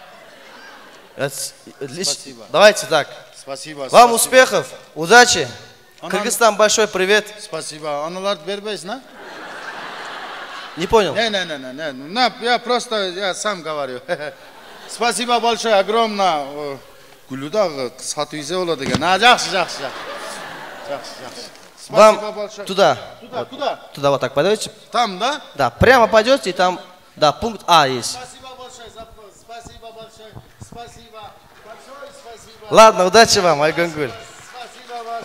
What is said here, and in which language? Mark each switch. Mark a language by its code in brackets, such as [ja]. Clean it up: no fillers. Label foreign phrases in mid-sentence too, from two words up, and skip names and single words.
[ru] Спасибо. Давайте так. Спасибо. Вам успехов, удачи. Кыргызстан, большой привет. [kk] Спасибо. Аналарды бербейсің, а? [ru] Не понял? Не. Я сам говорю. Спасибо большое, огромное. [kk] Гүлудағы сату есе болады екен. Жақсы. [ru] Вам туда. Куда? Туда вот так пойдете. Там, да? Да, прямо пойдете и там, да, пункт А есть. Спасибо большое. Спасибо. Ладно, удачи вам, Айгонгуль. Спасибо большое.